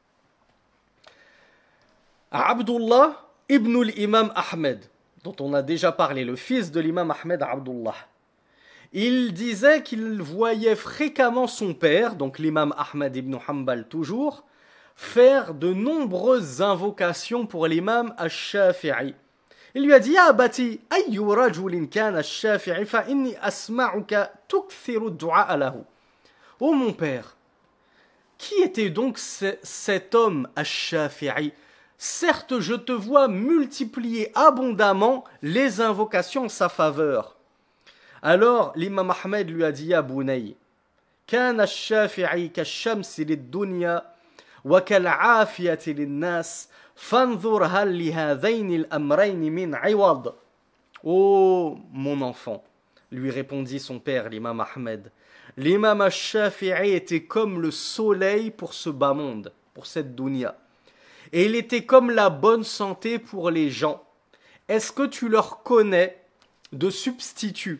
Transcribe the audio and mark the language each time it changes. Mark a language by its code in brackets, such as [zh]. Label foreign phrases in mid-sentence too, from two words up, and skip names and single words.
[fr] Abdullah ibn l'imam Ahmed, dont on a déjà parlé, le fils de l'imam Ahmed Abdullah, il disait qu'il voyait fréquemment son père, donc l'imam Ahmed ibn Hanbal toujours, faire de nombreuses invocations pour l'imam Ash-Shafi'i. Il lui a dit « [ar] يا أبت أي رجل كان الشافعي فإني أسمعك تكثر الدعاء له » [fr] Oh mon père, qui était donc cet homme Ash-Shafi'i? Certes, je te vois multiplier abondamment les invocations en sa faveur. Alors, l'imam Ahmed lui a dit, [ar] يا بني كان الشافعي كالشمس للدنيا وكالعافية للناس فانظر هل لهذين الأمرين من عوض. [fr] Oh, mon enfant, lui répondit son père, l'imam Ahmed. L'imam ash-Shafi'i était comme le soleil pour ce bas monde, pour cette dunya. Et il était comme la bonne santé pour les gens. Est-ce que tu leur connais de substitut?